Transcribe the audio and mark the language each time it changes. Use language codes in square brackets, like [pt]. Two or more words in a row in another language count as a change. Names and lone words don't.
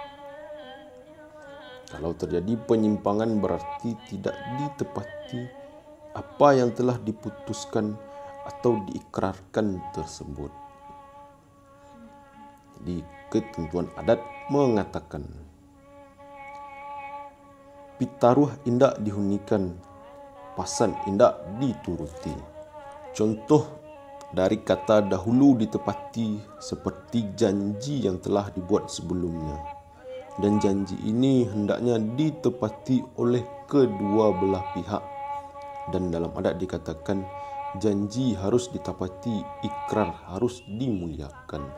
[id] Kalau terjadi penyimpangan berarti tidak ditepati apa yang telah diputuskan atau diikrarkan tersebut. Jadi ketentuan adat mengatakan, [min] pitaruh indak dihunikan, pasan indak dituruti. [id] Contoh dari kata dahulu ditepati seperti janji yang telah dibuat sebelumnya. Dan janji ini hendaknya ditepati oleh kedua belah pihak. Dan dalam adat dikatakan, janji harus ditepati, ikrar harus dimuliakan.